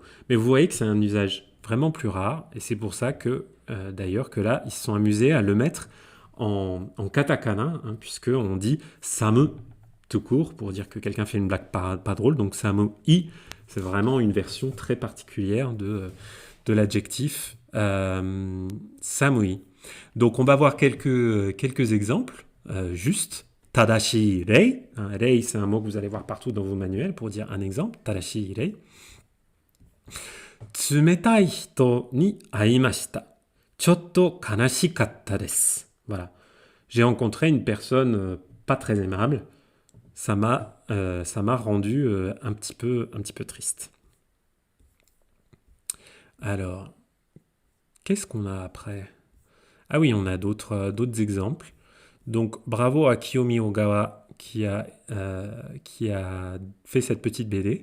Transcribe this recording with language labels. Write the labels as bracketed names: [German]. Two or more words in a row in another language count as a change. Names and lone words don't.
[French] Mais vous voyez que c'est un usage vraiment plus rare, et c'est pour ça que, d'ailleurs, que là, ils se sont amusés à le mettre en katakana, hein, puisqu'on dit samu tout court, pour dire que quelqu'un fait une blague pas drôle, donc samui, c'est vraiment une version très particulière de l'adjectif samui. Donc on va voir quelques exemples, juste. [Japanese] 但し例. [French] Rei, c'est un mot que vous allez voir partout dans vos manuels pour dire un exemple. [Japanese] 但し例。冷たい人に会いました. ちょっと悲しかったです. [French] Voilà. J'ai rencontré une personne pas très aimable. Ça m'a rendu un petit peu triste. Alors, qu'est-ce qu'on a après? Ah oui, on a d'autres exemples. Donc, bravo à Kiyomi Ogawa qui a fait cette petite BD.